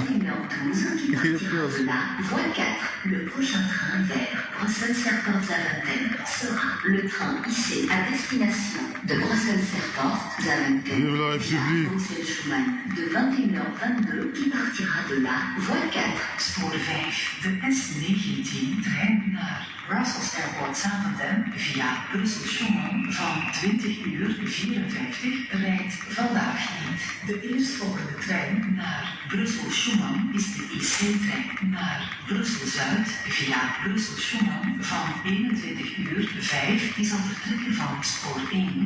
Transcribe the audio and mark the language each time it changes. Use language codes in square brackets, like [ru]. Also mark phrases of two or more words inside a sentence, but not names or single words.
[fr] 21h12 qui partira de la voie 4. Le prochain train vers Bruxelles-Airport Zaventem sera le train IC à destination de Bruxelles-Airport Zaventem Vive la République. Bruxelles-Schuman de 21h22 qui partira de la voie 4. [nl] Spoor 5. De S19 trein naar Brussels Airport Zaventem via Brussel-Schuman van 20:54 rijdt vandaag niet. De eerstvolgende trein naar Brussel-Schuman is de IC-trein naar Brussel-Zuid via Brussel-Schuman van 21:05 die zal vertrekken van spoor 1.